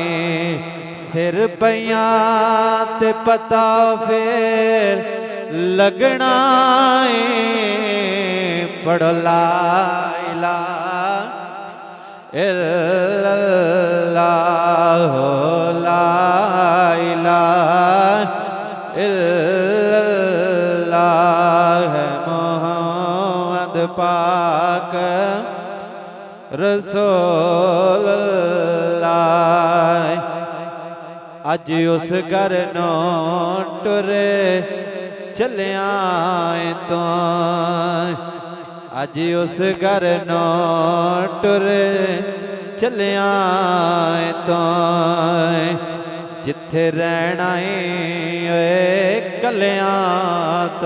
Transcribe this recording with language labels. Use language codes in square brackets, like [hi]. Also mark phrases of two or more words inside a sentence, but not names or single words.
[pa] سر پیاں تے پتا فیر لگنا ہے, पढ़ [ar] لا إله إلا الله هو لا إله إلا الله هو محمد پاک رسول الله. [pa] اج اس گھر نوں ٹرے چلیا توں، اج اس گھر نوں ٹرے چلیا توں، جتھے رہنا ہے کلیاں توں.